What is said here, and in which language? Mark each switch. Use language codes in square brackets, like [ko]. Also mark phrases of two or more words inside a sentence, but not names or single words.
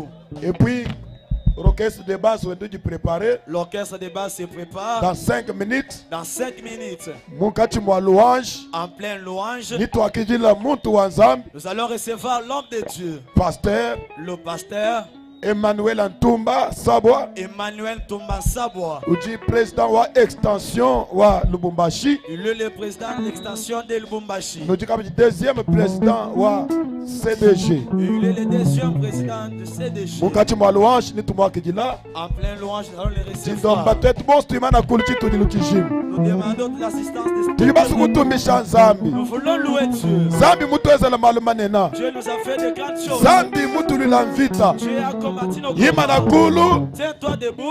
[fr] Et puis, l'orchestre de base est préparé. L'orchestre de base se prépare. Dans 5 minutes. Dans 5 minutes. En pleine louange. Nous allons recevoir l'homme de Dieu. Pasteur. Le pasteur. Emmanuel Ntumba Sabwa. Emmanuel Ntumba Sabwa. [lua] Uji président wa extension wa Lubumbashi. [fr] Il est le président de l'extension de Lubumbashi. Nous disons le deuxième président wa CDG. Il est le deuxième président de CDG. [lua] Mukati mwa louange ni tumwa kidila. [fr] En plein louange dans le Nous recevoir. demandons de l'assistance de Nous voulons louer Dieu. Dieu nous a fait de grandes choses. Dieu a combattu nos combats. Tiens-toi debout.